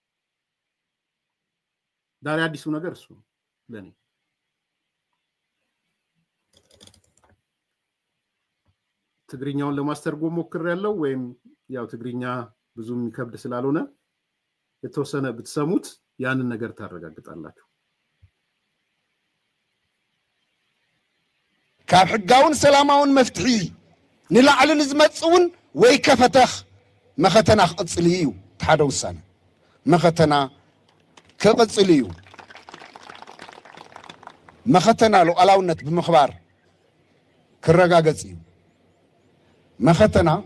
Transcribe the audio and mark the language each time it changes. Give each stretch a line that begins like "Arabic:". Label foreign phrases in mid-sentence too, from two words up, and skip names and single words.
Amharic: ዛሬ አዲሱ ነገር እሱ ለኔ ትግርኛውን ለማስተርጎም ሞክሬያለሁ ወይም ያው ትግርኛ ብዙ የሚከብድ ስላልሆነ የተወሰነ ብትሰሙት ያንን ነገር ታረጋግጣላችሁ
Tigrinya: ካብ ሕጋውን ሰላማውን መፍትሒ ንላዕልን ዝመጽውን ወይ ከፈተኽ መኸተና ክቅጽል እዩ ተሓደ ውሳነ መኸተና ክቅጽል እዩ መኸተና ሉዓላውነት ብምኽባር ክረጋገጽ እዩ መኸተና